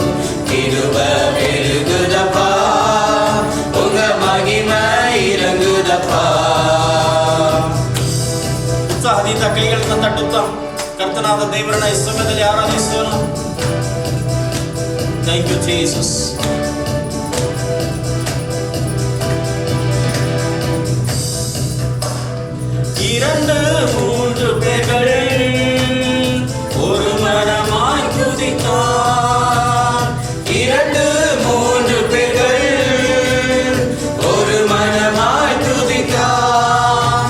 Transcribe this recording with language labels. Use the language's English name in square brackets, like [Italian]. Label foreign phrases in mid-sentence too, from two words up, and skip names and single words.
[Tamil] கிருப பெருகுதப்பா, உங்க மகிமை இறங்குதப்பா. [Kannada] ಉತ್ಸಾಹದಿಂದ ಕೈಗಳನ್ನು ತಟ್ಟುತ್ತಾ ಕರ್ತನಾದ ದೇವರನ್ನ ಈ ಸಮಯದಲ್ಲಿ ಆರಾಧಿಸೋಣ. [English] thank you Jesus. [Tamil] இரண்டு மூன்று பேர்கள் ஒரு மனமாய் துதித்தார். இரண்டு மூன்று பேர்கள் ஒரு மனமாய் துதித்தார்.